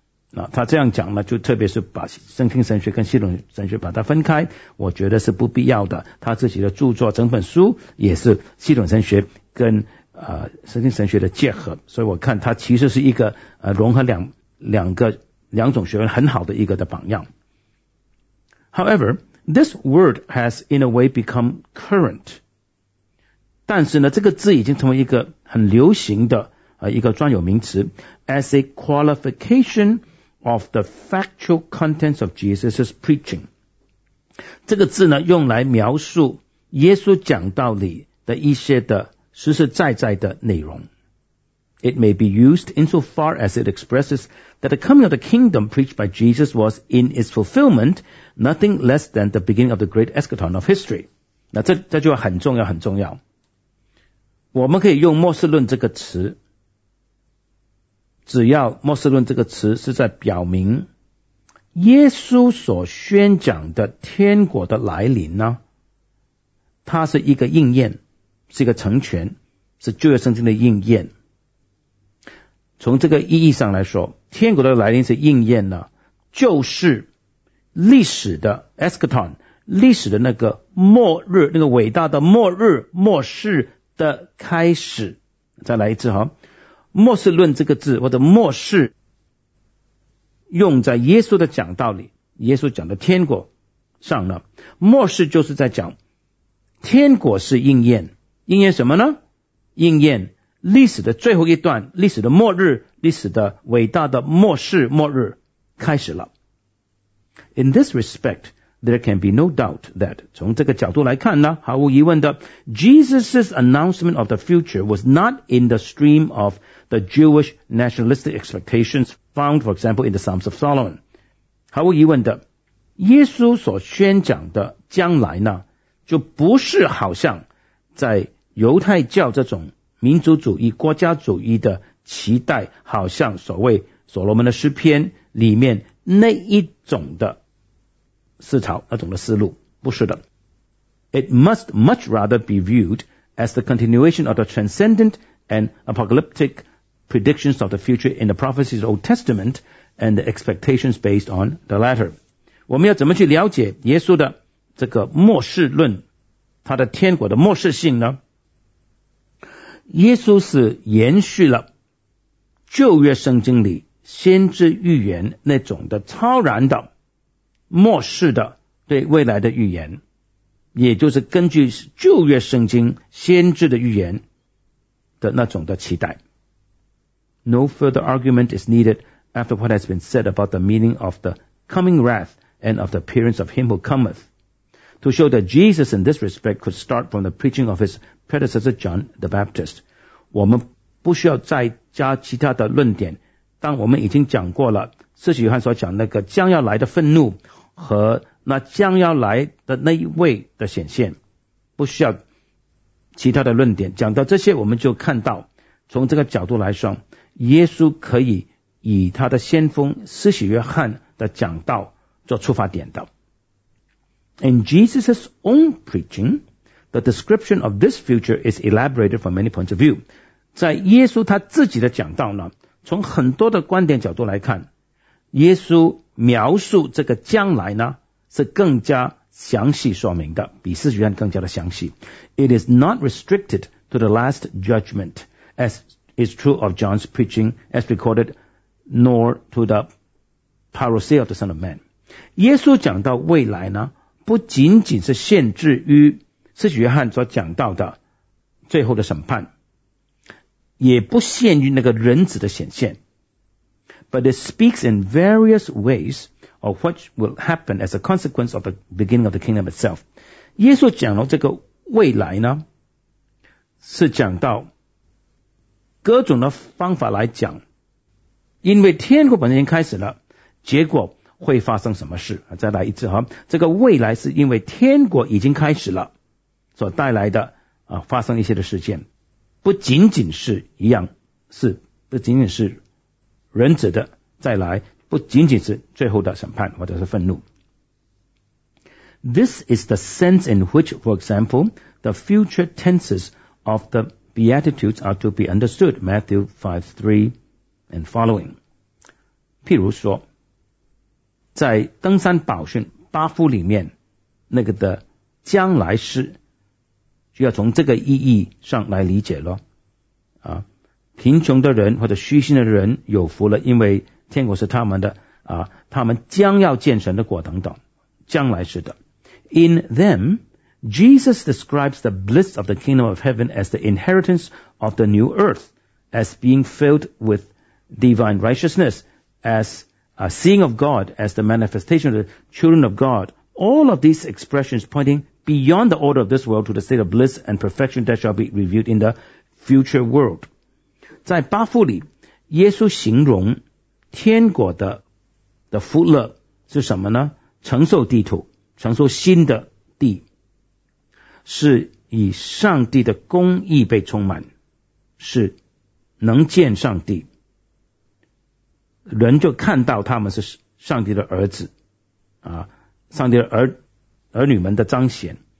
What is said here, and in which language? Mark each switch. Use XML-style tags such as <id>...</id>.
<zh>那他这样讲呢，就特别是把圣经神学跟系统神学把它分开，我觉得是不必要的。他自己的著作整本书也是系统神学跟圣经神学的结合，所以我看他其实是一个融合两种学问很好的一个的榜样。</zh> <en>However, this word has in a way become current.</en> <zh>但是呢，这个字已经成为一个很流行的一个专有名词</zh> <en>，as a qualification of the factual contents of Jesus' preaching。</en> <zh>这个字呢，用来描述耶稣讲道里的一些的实实在在的内容。</zh> <en>It may be used insofar as it expresses that the coming of the kingdom preached by Jesus was in its fulfillment nothing less than the beginning of the great eschaton of history。</en> <zh>那这就很重要，很重要。我们可以用末世论这个词，只要末世论这个词是在表明耶稣所宣讲的天国的来临呢，它是一个应验，是一个成全，是旧约圣经的应验。从这个意义上来说，天国的来临是应验呢，就是历史的 eschaton， 历史的那个末日，那个伟大的末日末世的开始。再来一次哈，末世论这个字或者末世用在耶稣的讲道里，耶稣讲的天国上呢，末世就是在讲天国是应验，应验什么呢？应验历史的最后一段，历史的末日，历史的伟大的末世末日开始了。</zh> <en>In this respect,There can be no doubt that,</en> <zh>从这个角度来看呢，毫无疑问的</zh> <en>,Jesus' announcement of the future was not in the stream of the Jewish nationalistic expectations found, for example, in the Psalms of Solomon.</en> <zh>毫无疑问的，耶稣所宣讲的将来呢，就不是好像在犹太教这种民族主义、国家主义的期待，好像所谓所罗门的诗篇里面那一种的思潮，那种的思路，不是的。</zh> <en>It must much rather be viewed as the continuation of the transcendent and apocalyptic predictions of the future in the prophecies of Old Testament and the expectations based on the latter.</en> <zh>我们要怎么去了解耶稣的这个末世论，他的天国的末世性呢？耶稣是延续了旧约圣经里先知预言那种的超然的末世的对未来的预言，也就是根据旧约圣经先知的预言的那种的期待。</zh> <en>No further argument is needed after what has been said about the meaning of the coming wrath and of the appearance of him who cometh. To show that Jesus in this respect could start from the preaching of his predecessor John the Baptist.</en> <zh>我们不需要再加其他的论点，当我们已经讲过了使徒约翰所讲那个将要来的愤怒和那将要来的那一位的显现，不需要其他的论点。讲到这些，我们就看到从这个角度来说，耶稣可以以他的先锋施洗约翰的讲道做出发点的。</zh> <en>In Jesus' own preaching, the description of this future is elaborated from many points of view.</en> <zh>在耶稣他自己的讲道呢，从很多的观点角度来看，耶稣描述这个将来呢是更加详细说明的，比施洗约翰更加的详细。</zh> <en>It is not restricted to the last judgment, as is true of John's preaching as recorded, nor to the parousia of the Son of Man.</en> <zh>耶稣讲到未来呢，不仅仅是限制于施洗约翰所讲到的最后的审判，也不限于那个人子的显现。</zh> <en>But it speaks in various ways of what will happen as a consequence of the beginning of the kingdom itself.</en> <zh>耶稣讲到这个未来呢，是讲到各种的方法来讲，因为天国本身已经开始了，结果会发生什么事。再来一次哈，这个未来是因为天国已经开始了所带来的啊，发生一些的事件，不仅仅是一样，是不仅仅是人子的再来，不仅仅是最后的审判或者是愤怒。</zh> <en>This is the sense in which, for example, the future tenses of theBeatitudes are to be understood, Matthew 5:3 and following.</en> <zh>譬如说，在登山宝训八福里面，那个的将来世，就要从这个意义上来理解了。啊，贫穷的人或者虚心的人有福了，因为天国是他们的，啊，他们将要见神的果等等，将来世的。</zh> <en>In them,Jesus describes the bliss of the kingdom of heaven as the inheritance of the new earth, as being filled with divine righteousness, as a seeing of God, as the manifestation of the children of God. All of these expressions pointing beyond the order of this world to the state of bliss and perfection that shall be revealed in the future world.</en> <zh>在八福里，耶稣形容天国的福乐是什么呢？承受地土，承受新的地。是以上帝的公义被充满，是能见上帝，人就看到他们是上帝的儿子啊，上帝的儿女们的彰显。</zh>